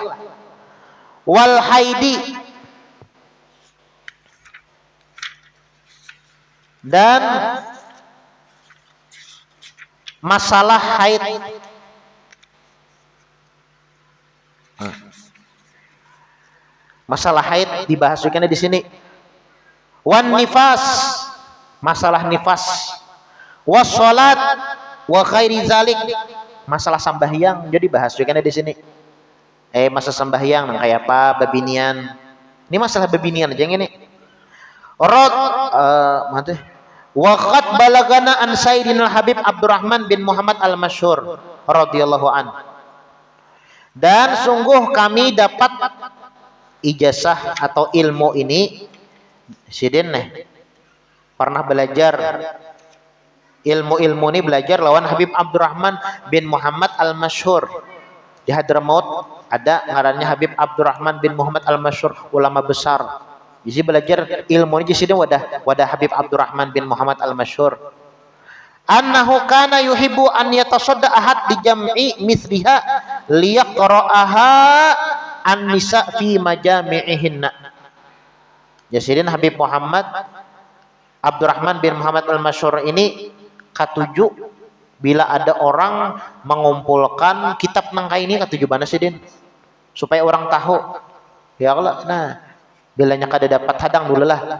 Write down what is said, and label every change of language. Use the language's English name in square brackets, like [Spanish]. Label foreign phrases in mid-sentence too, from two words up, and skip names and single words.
[Arabic] والحيض. [Indonesian] Dan masalah haid. Masalah haid dibahas juga di sini. [Arabic] والنفاس, [Indonesian] masalah nifas. [Arabic] والصلاة وغير ذلك, [Banjar] masalah sambahyang jadi bahas juga di sini. Masa sambahyang nang kayak apa babinian. Ini masalah babinian aja yang ini. [Arabic] Manteh. وقد بلغنا عن سيدنا Habib Abdurrahman bin Muhammad al-Masyhur رضي الله عنه. [Banjar] Dan sungguh kami dapat ijazah atau ilmu ini sidin pernah belajar ilmu ini belajar lawan Habib Abdurrahman bin Muhammad al-Masyhur di Hadramaut. Ada ngarannya Habib Abdurrahman bin Muhammad al-Masyhur, ulama besar. Jadi belajar ilmu ini jadi wadah Habib Abdurrahman bin Muhammad al-Masyhur. [Arabic] أنه كان يحب أن يتصدى أحد لجمع مثلها لتقرأها النساء في مجامعهن. [Banjar] Jadi Habib Muhammad Abdurrahman bin Muhammad al-Masyhur ini katuju bila ada orang mengumpulkan kitab nang ini katuju bana sidin supaya orang tahu. Ya Allah, nah bilanya kada dapat hadang dulu lah.